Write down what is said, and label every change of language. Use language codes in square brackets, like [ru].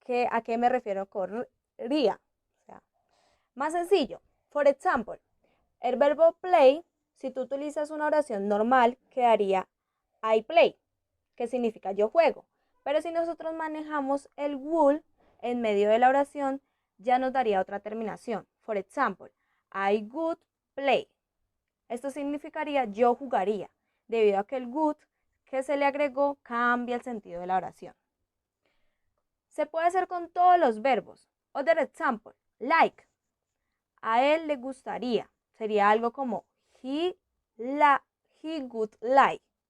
[es] ¿A qué me refiero con ría? O sea, más sencillo. [en] For example, [es] el verbo play, si tú utilizas una oración normal, quedaría [en] I play, [es] que significa yo juego. Pero si nosotros manejamos el would en medio de la oración, ya nos daría otra terminación. [en] For example, I would play. [es] Esto significaría yo jugaría, debido a que el would que se le agregó cambia el sentido de la oración. Se puede hacer con todos los verbos. [en] Other example, like. [es] A él le gustaría. Sería algo como [en] he would like.